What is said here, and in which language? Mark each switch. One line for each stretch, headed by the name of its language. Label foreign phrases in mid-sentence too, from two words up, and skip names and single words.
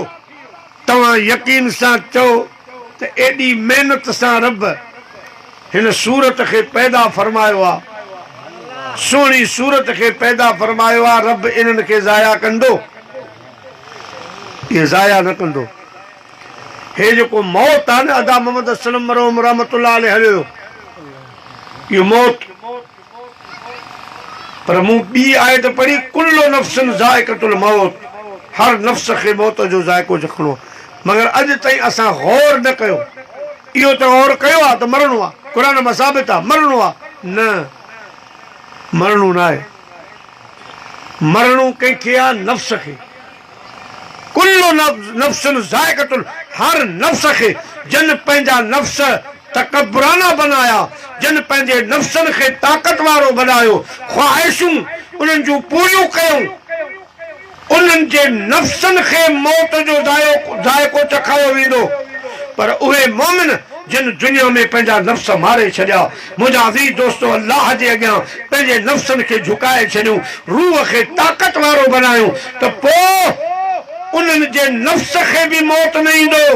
Sindhi: तव्हां यकीन सां चओ त एॾी महिनत सां रब हिन सूरत खे पैदा फरमायो आहे, सुहिणी सूरत खे पैदा फरमायो आहे। रब इन्हनि खे ज़ाया कंदो? ये ज़ाया न कंदो। हे जेको मौत आहे न, अदा मोहम्मद असलम मरहूम
Arabic: رحمة الله عليه
Sindhi: हलियो, इहो मौत। पर मूं ॿी आयत पढ़ी
Arabic: كل نفس ذائقة الموت,
Sindhi: हर नफ्स खे मौत जो ज़ाइक़ो चखणो। मगर अॼु ताईं असां गौर न कयो। इहो त गौर कयो आहे त मरणो आहे, क़ुरान में साबित आहे मरणो आहे। न, मरणो न आहे। मरणो कंहिंखे आहे? नफ्स खे।
Arabic: كل نفس ذائقة,
Sindhi: हर नफ्स खे, जन पंहिंजा नफ्स तकबराना बनाया, जन पंहिंजे नफ्सनि खे ताक़त वारो बनायो, ख़्वाहिशूं उन्हनि जूं पूरियूं कयूं, उन्हनि जे नफ्सनि खे मौत जो ज़ाइक़ो चखायो वेंदो। पर उहे मोमिन जिन दुनिया में पंहिंजा नफ्स मारे छॾिया, मुंहिंजा अज़ीज़ दोस्तो, अल्लाह जे अॻियां पंहिंजे नफ्सनि खे झुकाए छॾियूं, रूह खे ताक़त वारो बनायूं, त पोइ उन्हनि जे नफ्स खे बि मौत न ईंदो।